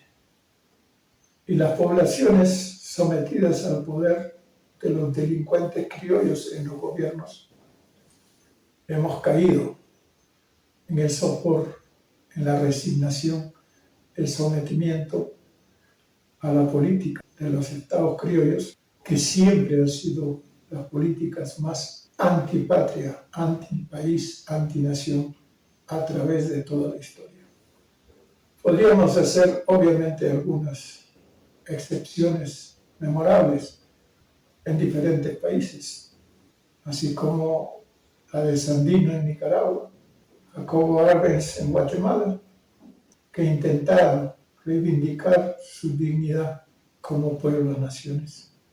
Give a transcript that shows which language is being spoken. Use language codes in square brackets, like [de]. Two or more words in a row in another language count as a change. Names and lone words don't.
[es] Y las poblaciones sometidas al poder de los delincuentes criollos en los gobiernos, hemos caído en el sopor, en la resignación, el sometimiento a la política de los estados criollos, que siempre han sido las políticas más antipatria, antipaís, antinación a través de toda la historia. Podríamos hacer obviamente algunas excepciones memorables en diferentes países, así como la de Sandino en Nicaragua, Jacobo Arbenz en Guatemala, que intentaron reivindicar su dignidad como pueblo de naciones.